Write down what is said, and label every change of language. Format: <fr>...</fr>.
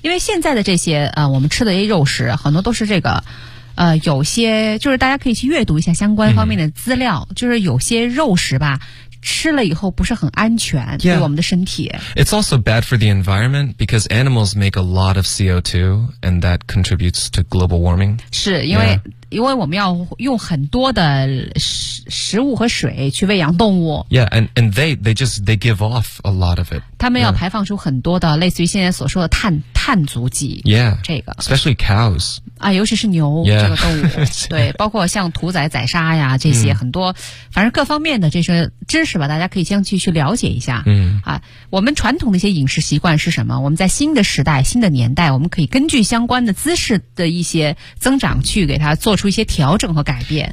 <zh>因为现在的这些我们吃的这些肉食，很多都是这个。有些就是大家可以去阅读一下相关方面的资料，嗯，就是有些肉食吧吃了以后不是很安全，</zh> <en>yeah.</en> <zh>对我们的身体。</zh> <en>It's also bad for the environment because animals make a lot of CO2 and that contributes to global warming.</en> <zh>是因为，yeah. 因为我们要用很多的食物和水去喂养动物。</zh> <en>Yeah, and they give off a lot of it.</en> <zh>他们要排放出很多的类似于现在所说的碳足迹。</zh> <en>Yeah,</en> <zh>这个。</zh> <en>Especially cows.</en> <zh>啊，尤其是牛，</zh> <en>yeah.</en> <zh>这个动物，对，包括像屠宰宰杀呀这些，嗯，很多反正各方面的这些知识吧，大家可以先去了解一下。嗯，啊，我们传统的一些饮食习惯是什么，我们在新的时代新的年代，我们可以根据相关的姿势的一些增长去给它做出一些调整和改变。</zh>